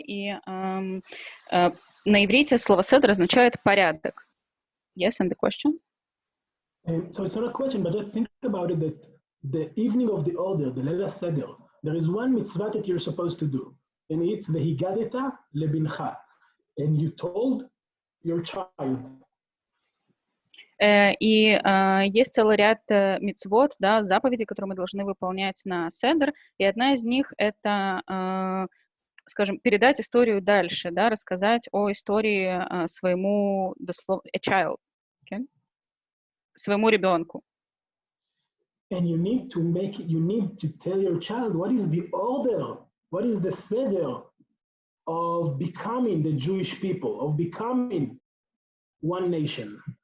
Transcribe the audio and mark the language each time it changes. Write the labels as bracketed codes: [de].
[ru] И на иврите слово Седер означает порядок. [en] Yes, and the question? So it's not a question, but just think about it, that the evening of the order, the Leila Seder, there is one mitzvah that you're supposed to do. and it's [he] Vehigadeta lebincha, [en] and you told your child. [ru] И есть целый ряд мицвот, да, заповедей, которые мы должны выполнять на седер, и одна из них — это, скажем, передать историю дальше, да, рассказать о истории своему, [en] a child, okay? [ru] Своему ребенку. [en] And you need to tell your child what is the order, what is the seder of becoming the Jewish people, of becoming one nation.